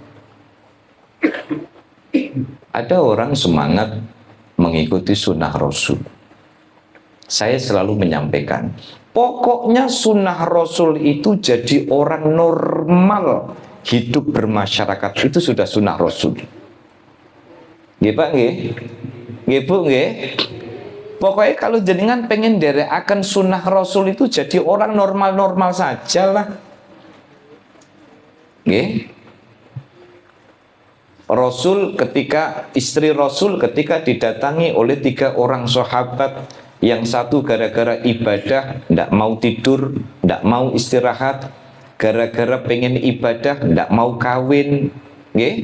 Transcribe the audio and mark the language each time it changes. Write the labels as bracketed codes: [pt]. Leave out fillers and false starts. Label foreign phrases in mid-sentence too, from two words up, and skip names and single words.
[id] Ada orang semangat mengikuti sunnah Rasul. Saya selalu menyampaikan, pokoknya sunnah Rasul itu jadi orang normal hidup bermasyarakat, itu sudah sunnah Rasul. [jv] Nggih Pak nggih? Nggih Bu nggih? [id] Pokoknya kalau [jv] jenengan pengen derekaken [id] sunnah Rasul itu jadi orang normal-normal saja lah. Nggih. Istri Rasul ketika didatangi oleh 3 orang sahabat, yang satu gara-gara ibadah tidak mau tidur, tidak mau istirahat, gara-gara pengen ibadah tidak mau kawin, nggih.